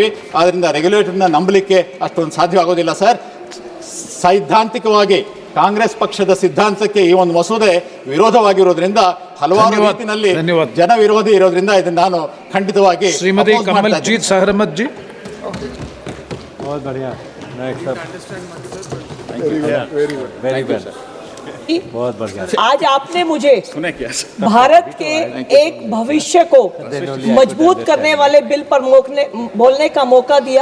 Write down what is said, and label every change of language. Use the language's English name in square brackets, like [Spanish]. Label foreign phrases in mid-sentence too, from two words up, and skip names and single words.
[Kannada] ಆದ್ದರಿಂದ ರೆಗ್ಯುಲೇಟರ್ನ ನಂಬಲಿಕ್ಕೆ ಅಷ್ಟೊಂದು ಸಾಧ್ಯವಾಗೋದಿಲ್ಲ ಸರ್. ಸೈದ್ಧಾಂತಿಕವಾಗಿ ಕಾಂಗ್ರೆಸ್ ಪಕ್ಷದ ಸಿದ್ಧಾಂತಕ್ಕೆ ಈ ಒಂದು ಮಸೂದೆ ವಿರೋಧವಾಗಿರೋದ್ರಿಂದ, ಹಲವಾರು ರೀತಿಯಲ್ಲಿ ಜನ ವಿರೋಧಿ ಇರೋದ್ರಿಂದ ಇದನ್ನು ನಾನು ಖಂಡಿತವಾಗಿ ಶ್ರೀಮತಿ ಕಮಲ್ಜೀತ್ ಸಹರಮತ್ ಜಿ. [Hindi] आज आपने मुझे भारत के एक भविष्य को मजबूत करने वाले बिल पर बोलने का मौका दिया.